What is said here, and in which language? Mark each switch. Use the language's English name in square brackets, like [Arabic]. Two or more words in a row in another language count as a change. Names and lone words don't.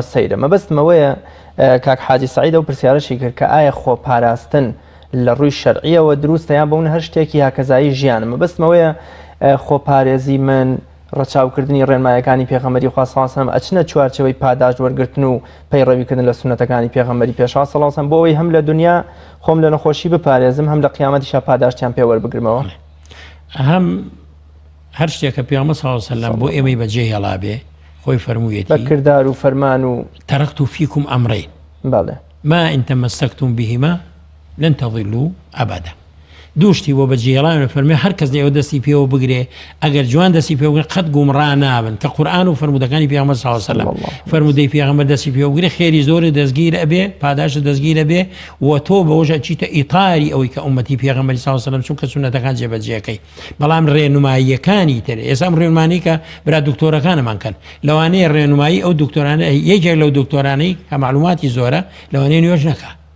[Central Kurdish] سەیرە مەبەستمەوەیە کاک حاجی سعیدە و پرسیارەشی کرد کە ئایا خۆپاراستن لە ڕووی شەرعیەوە دروستە یان بەون هەر شتێکی هاکەزایی ژیانە مەبەستمەوەیە خۆپارێزی من ڕەچاوکردنی ڕێنمایەکانی پێغەمبەری خوا [Arabic] صلی الله علیه و سلم [Central Kurdish] ئەچنە چوارچەوەی پاداش وەرگرتن و پەیڕەویکردن لە سونەتەکانی پێغەمبەری پێشوا [Arabic] صلی الله علیه و سلم [Central Kurdish] بۆ ئەوەی هەم لە دنیا خۆم لە نەخۆشی بپارێزم هەم لە قیامەتیشا پاداشتیان پێ وەربگرمەوە هەم هەر شتێکە پێغەمبەر [Arabic] صلی الله علیه و سلم [Central Kurdish] بۆ ئێمەی بەجێ هێڵا بێ خۆی فەرموویەتی بە کردار و فەرمان و [Arabic] تەرەکت فیکم ئەمرەین [Central Kurdish] بەڵێ [Arabic] ما إن تمسكتم بهما لن تضلوا أبدا [Central Kurdish] دوشتی بۆ بەجێڵان فەرمی هەر کەس لێەوە دەستی پێوە بگرێ ئەگەر جوان دەستی پێ بگرێ قەت گومڕا نابن کە قورئان و فەرمودەکانی پێغەمبەر [Arabic] صلی الله علیه و سلم [Central Kurdish] فەرمودەی پێغەمبەر دەستی پێوە بگرێ خێری زۆر دەستگیر ئەبێ پاداش دەستگیر ئەبێ و تۆ بەوەژە چیتە ئیطاری ئەوەی کە ئومەتی پێغەمبەری [Arabic] صلی الله علیه و سلم [Central Kurdish] چونکە سونەتەکان جێبەجێەکەی بەڵام ڕێنماییەکانی تر ئێستا ڕێنمانی کە برا دکتۆرەکانمان کەن لەوانەیە ڕێنمایی ئەو دکتۆرانە یەکێک لەو دکتۆرانەی کە معلوماتی زۆرە لەوانەیە نوێژ نەکا